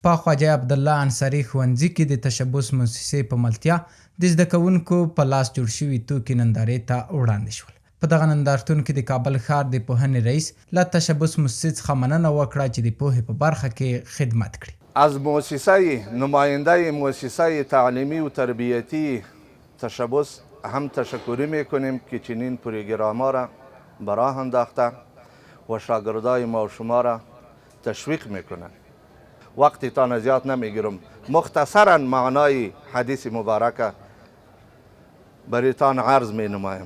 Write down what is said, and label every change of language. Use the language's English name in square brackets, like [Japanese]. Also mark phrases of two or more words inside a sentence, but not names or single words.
[Pashto] په خواجه عبدالله انصاري ښوونځي کې د تشبث موسسې په ملتیا د زده کوونکو په لاس جوړ شوي توکي نندارې ته وړاندې شول. په دغه نندارتون کې د کابل ښار د پوهنې رئیس له تشبث موسسې څخه مننه وکړه چې د پوهې په برخه کې خدمت کړي. [Persian] از مؤسسه نماینده مؤسسه تعلیمی و تربیتی تشبث هم تشکری میکنیم که چنین پروگرام‌ها را به راه انداخته و شاگردای ما و شما را تشویق میکنند. وقتتان زیاد نمیگیرم، مختصرا معنای حدیث مبارک بریتان عرض می نمایم.